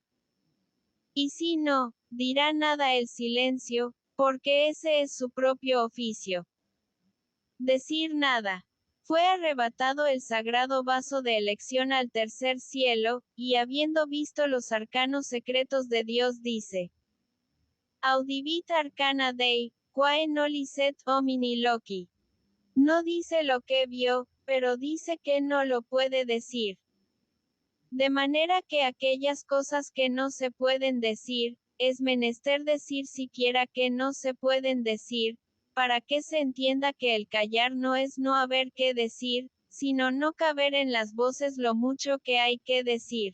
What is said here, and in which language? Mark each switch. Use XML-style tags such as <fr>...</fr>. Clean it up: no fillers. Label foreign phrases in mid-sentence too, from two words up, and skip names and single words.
<es>Y si no, dirá nada el silencio, porque ese es su propio oficio. Decir nada. Fue arrebatado el sagrado vaso de elección al tercer cielo, y habiendo visto los arcanos secretos de Dios dice:</es> <la>Audivit arcana Dei, quae no licet homini loci.</la> <es>No dice lo que vio, pero dice que no lo puede decir. De manera que aquellas cosas que no se pueden decir, es menester decir siquiera que no se pueden decir, para que se entienda que el callar no es no haber que decir, sino no caber en las voces lo mucho que hay que decir.</es>